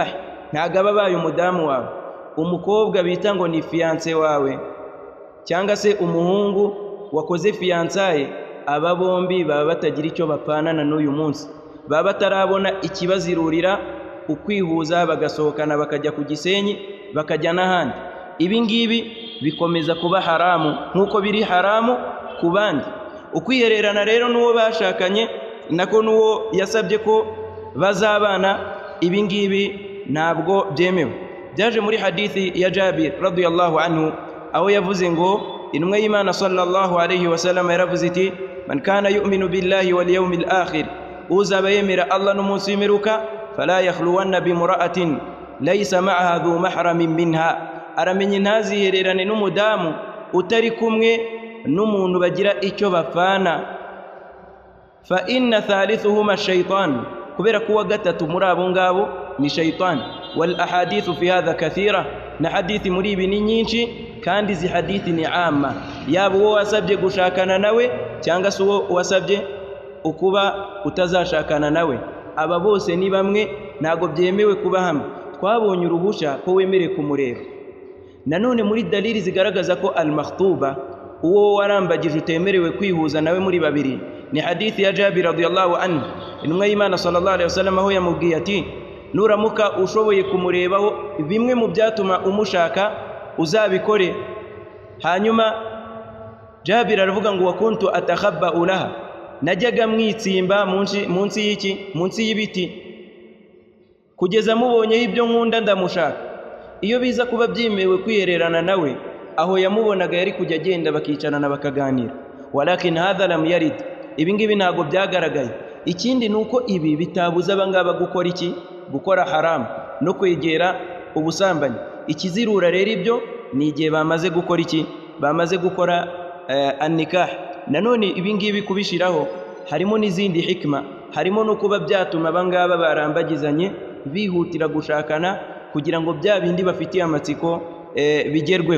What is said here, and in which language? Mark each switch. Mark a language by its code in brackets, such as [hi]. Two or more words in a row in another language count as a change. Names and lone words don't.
[rw] Ntabwo aba abaye umudamu wawe. Umukobwa bita ngo ni fiancé wawe cyangwa se umuhungu wakoze fiançaye, aba bombi baba batagira icyo bapfanana n'uyu munsi, baba batarabona ikibazirurira ukwihuza bagasohokana bakajya ku Gisenyi bakajya n'ahandi. Ibi ngibi bikomeza kuba haramu nk'uko biri haramu ku bandi. Ukwihererana rero n'uwo bashakanye nako n'uwo yasabye ko bazabana, ibi ngibi ntabwo byemewe. Byaje muri hadithi ya Jabir [ar] رضي الله عنه [rw] aho yavuze ngo intumwa y'Imana [ar] صلى الله عليه وسلم [rw] yaravuze iti [ar] من كان يؤمن بالله واليوم الآخر, [rw] uzaba yemera Allah n'umunsi w'imperuka, [ar] فلا يخلون بامرأة ليس معها ذو محرم منها, [rw] aramenye ntazihererane n'umudamu utari kumwe n'umuntu bagira icyo bapfana. [ar] فإن ثالثهما الشيطان, [rw] kubera kuwa gatatu muri abo ngabo ni shaytan. [ar] والأحاديث في هذا كثيرة, [rw] na hadithi muri ibi ni nyinshi, kandi izi hadithi ni amma, yaba uwo wasabye gushakana nawe cyangwa se uwo wasabye ukuba utazashakana nawe, aba bose ni bamwe, ntago byemewe kuba hamwe. Twabonye uruhushya ko wemereye kumureba. Nanone muri dalili zigaragaza ko al-makhtuba, uwo warambagije utemerewe kwihuza nawe muri babiri, ni hadithi ya Jabir [ar] رضي الله عنه. [rw] Intumwa y'Imana [ar] صلى الله عليه وسلم [rw] aho yamubwiye ati nuramuka ushoboye kumurebaho bimwe mu byatuma umushaka uzabikore. Hanyuma Jabir aravuga ngo [ar] وكنت أتخبأ لها, [rw] najyaga mwitsimba munsi y'iki, munsi y'ibiti, kugeza mubonyeho ibyo nkunda ndamushaka. Iyo biza kuba byemewe kwihererana nawe, aho yamubonaga yari kujya agenda bakicarana bakaganira. [ar] ولكن هذا لم يرد, [rw] ibi ngibi ntabwo byagaragaye. Ikindi nuko ibi bitabuza abangaba gukora iki, gukora haram no kwegera ubusambanyi. Ikizirura rero ibyo ni igihe bamaze gukora iki, bamaze gukora an-nikah. Nanone ibi ngibi kubishiraho harimo n'izindi hikma, harimo no kuba byatuma abangaba barambagizanye bihutira gushakana kugira ngo bya bindi bafitiye amatsiko bigerweho.